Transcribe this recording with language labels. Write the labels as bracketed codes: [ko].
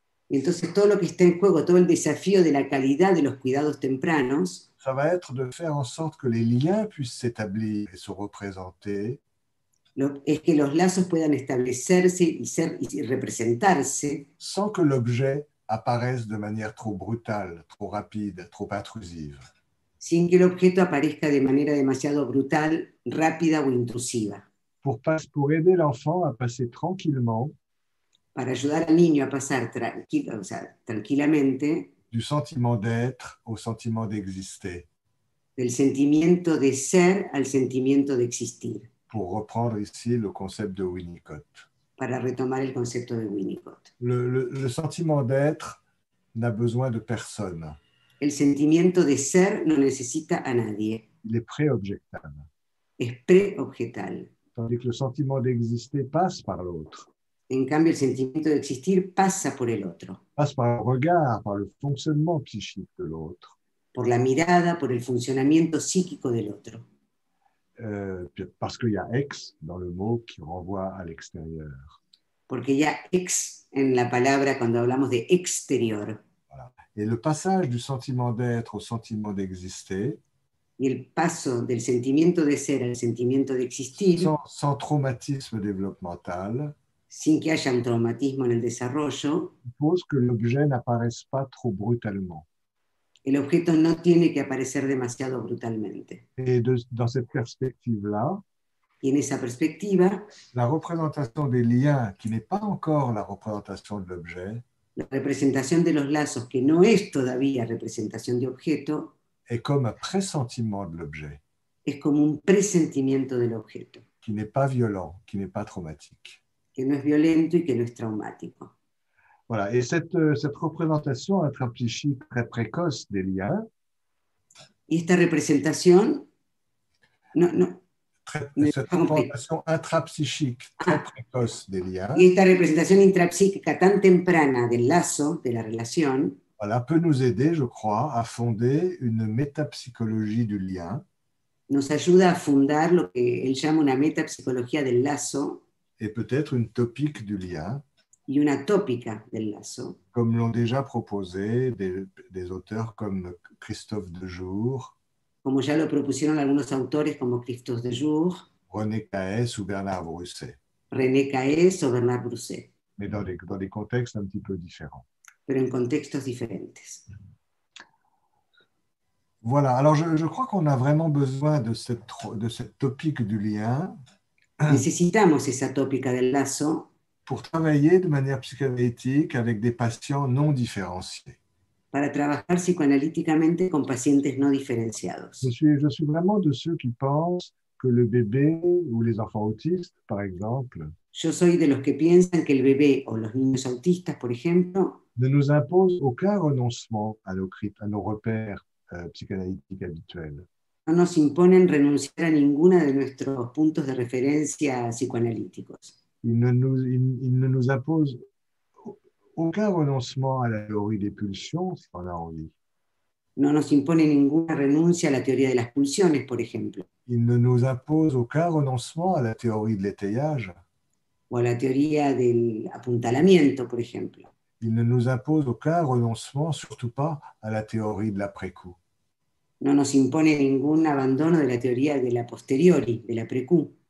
[es] y entonces todo lo que está en juego, todo el desafío de la calidad de los cuidados tempranos, [fr] ça va être de faire en sorte que les liens puissent s'établir et se représenter [es] es que los lazos puedan establecerse y representarse [fr] sans que l'objet apparaisse de manière trop brutale, trop rapide, trop intrusive. [es] Sin que el objeto aparezca de manera demasiado brutal, rápida o intrusiva. [fr] Pour aider l'enfant à passer tranquillement [es] para ayudar al niño a pasar tranquilamente [fr] du sentiment d'être au sentiment d'exister. [es] Del sentimiento de ser al sentimiento de existir. [fr] Pour reprendre ici le concept de Winnicott. [es] Para retomar el concepto de Winnicott. [fr] Le sentiment d'être n'a besoin de personne. [es] El sentimiento de ser no necesita a nadie. [fr] Il est préobjectable. [es] es preobjetal. [fr] tandis que le sentiment d'exister passe par l'autre, [es] En cambio, el sentimiento de existir pasa por el otro, [fr] passe par le regard, par le fonctionnement psychique de l'autre, [es] por la mirada, por el funcionamiento psíquico del otro. [fr] parce qu'il y a ex dans le mot qui renvoie à l'extérieur. [es] Porque ya ex en la palabra cuando hablamos de exterior. [fr] Voilà. Et le passage du sentiment d'être au sentiment d'exister, [es] Y el paso del sentimiento de ser al sentimiento de existir, [fr] sans traumatisme développemental, [es] sin que haya un traumatismo en el desarrollo, [fr] suppose que l'objet n'apparaisse pas trop brutalement. [es] el objeto no tiene que aparecer demasiado brutalmente. [fr] Et dans cette perspective-là, [es] Y en esa perspectiva, [fr] la représentation des liens, qui n'est pas encore la représentation de l'objet, [es] la representación de los lazos, que no es todavía representación de objeto, [fr] est comme un pressentiment de l'objet, [es] es como un presentimiento del objeto, [fr] qui n'est pas violent, qui n'est pas traumatique. [es] que no es violento y que no es traumático. [fr] Voilà. Et cette représentation intrapsychique très précoce des liens, [es] Y esta representación, [fr] cette représentation intrapsychique très précoce des liens, [es] y esta representación intrapsíquica tan temprana del lazo, de la relación, [fr] voilà, peut nous aider, je crois, à fonder une métapsychologie du lien [es] nos ayuda a fundar lo que él llama una metapsicología del lazo [fr] et peut-être une topique du lien, [es] y una tópica del lazo, [fr] comme l'ont déjà proposé des auteurs comme Christophe Dejour, [es] como ya lo propusieron algunos autores como Christophe Dejour, [fr] René Caès ou Bernard Brusset, [es] René Caès o Bernard Brusset, [fr] mais dans des contextes un petit peu différents. [es] pero en contextos diferentes. [fr] Voilà, alors je crois qu'on a vraiment besoin de cette topique du lien [es] Necesitamos esa tópica del lazo [fr] pour travailler de manière psychanalytique avec des patients non différenciés. [es] para trabajar psicoanalíticamente con pacientes no diferenciados. [fr] Je suis vraiment de ceux qui pensent que le bébé ou les enfants autistes, par exemple, [es] Yo soy de los que piensan que el bebé o los niños autistas, por ejemplo, [fr] ne nous imposent aucun renoncement à nos repères psychanalytiques habituels. [es] no nos imponen renunciar a ninguna de nuestros puntos de referencia psicoanalíticos. [fr] Ils ne nous imposent aucun renoncement à la théorie des pulsions, si on a envie. [es] No nos impone ninguna renuncia a la teoría de las pulsiones, por ejemplo, [fr] Ils ne nous imposent aucun renoncement à la théorie de l'étayage. [es] o a la teoría del apuntalamiento, por ejemplo. [fr] Ils ne nous imposent aucun renoncement, surtout pas à la théorie de l'après-coup. [es] No nos impone ningún abandono de la teoría de la posteriori, de la precu,